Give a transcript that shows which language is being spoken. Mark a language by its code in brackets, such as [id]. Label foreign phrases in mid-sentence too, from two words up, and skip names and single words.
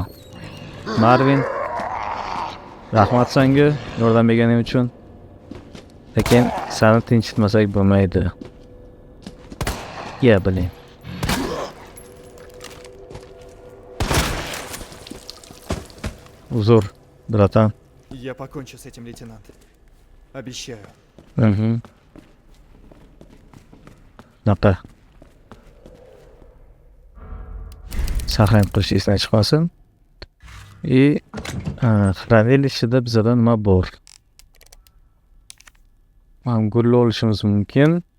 [uz] Marvin, rahmat senga yordam berganing uchun. Lekin seni tinchitmasak bo'lmaydi. Блин. Uzr, bratан. [ru] Я покончу с этим, лейтенант. Обещаю. [uz] Naqa. Saqlanib qilish esdan chiqmasin. Хранилищеda bizada nima bor? Mana gulli olishimiz mumkin.